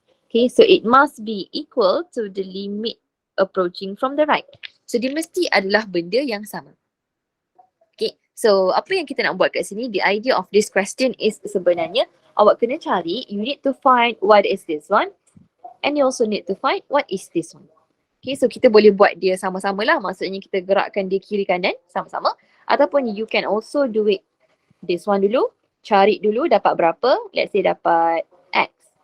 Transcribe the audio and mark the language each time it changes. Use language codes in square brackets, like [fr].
[en] Okay, so it must be equal to the limit approaching from the right. [ms] So dia mesti adalah benda yang sama. [en] Okay, so [ms] apa yang kita nak buat kat sini, [en] the idea of this question is [ms] sebenarnya awak kena cari, [en] you need to find what is this one and you also need to find what is this one. [ms] Okay, so kita boleh buat dia sama-sama lah, maksudnya kita gerakkan dia kiri kanan sama-sama, ataupun [en] you can also do it this one [ms] dulu, cari dulu dapat berapa, [en] let's say [ms] dapat x.